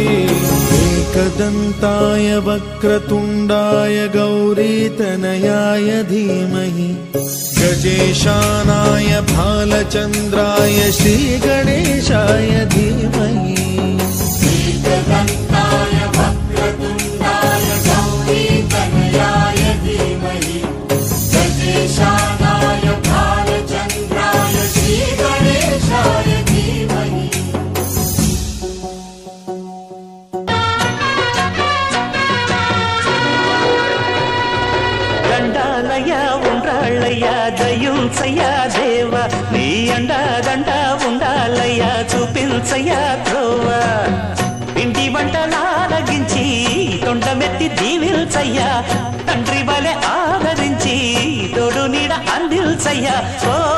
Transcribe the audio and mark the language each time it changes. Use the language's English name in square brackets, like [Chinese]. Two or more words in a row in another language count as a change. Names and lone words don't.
[Sanskrit] एकदन्ताय वक्रतुण्डाय गौरीतनयाय धीमहि गजेशानाय भालचन्द्राय श्रीगणेशाय धीमहि एकदन्ताय वक्रतुण्डाय गौरीतनयाय धीमहि गजेशानाय भालचन्द्राय श्रीगणेशाय धीमहि [Telugu] దండాలయ ఉండాలయ్య దయుంచయ్య దేవ నీ అండా దండ ఉండాలయ్య చూపించయ్య త్రోవ ఇంటి వంటలారగించి తొండమెత్తి దీవిల్చయ్య తండ్రి వలె ఆదరించి తోడు నీడ అందిల్చయ్య ఓ